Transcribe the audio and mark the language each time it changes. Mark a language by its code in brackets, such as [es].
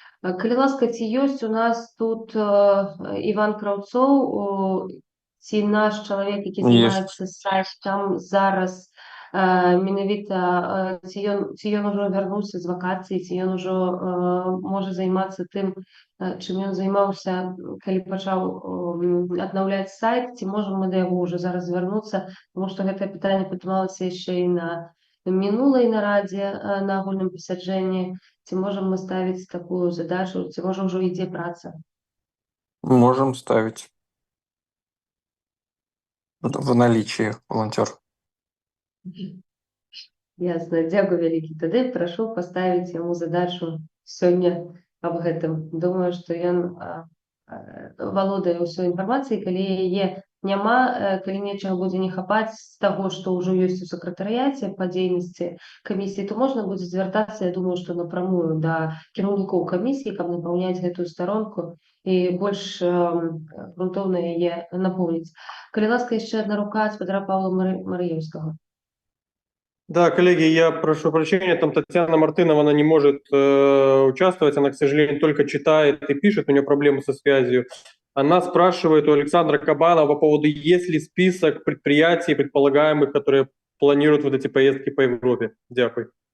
[be] Калі ласка, ці ёсць у нас тут Іван Краўцоў, ці наш чалавек, які займаецца сайтам зараз, менавіта ці ён ужо вярнуўся з вакацыі, ці ён ужо можа займацца тым, чым ён займаўся, калі пачаў аднаўляць сайт, ці можам мы да яго ўжо зараз звярнуцца, таму што гэтае пытанне падымалася яшчэ і на мінулай нарадзе на агульным пасяджэнні, ці можам мы ставіць такую задачу, ці можа ўжо ідзе праца? [ru] Можем ставить в наличии волонтер. [be] Ясно, дзякую вялікі. Тады прашу паставіць яму задачу сёння аб гэтым. Думаю, што ён валодае ўсёй інфармацыяй, калі яе няма, калі нечага будзе не хапаць з таго, што ўжо ёсць у сакратарыяце па дзейнасці камісіі, то можна будзе звяртацца, я думаю, што напрамую да кіраўнікоў камісіі, каб напаўняць гэтую старонку і больш грунтоўна яе напоўніць. Калі ласка, яшчэ одна рука ад спадара Павла Марыеўскага. [ru] Да, коллеги, я прошу прощения, там Татьяна Мартынова, она не может участвовать, она, к сожалению, только читает и пишет, у нее проблемы со связью. Она спрашивает у Александра Кабанова по поводу, есть ли список предприятий предполагаемых, которые планируют вот эти поездки по Европе. [uk] Дякую.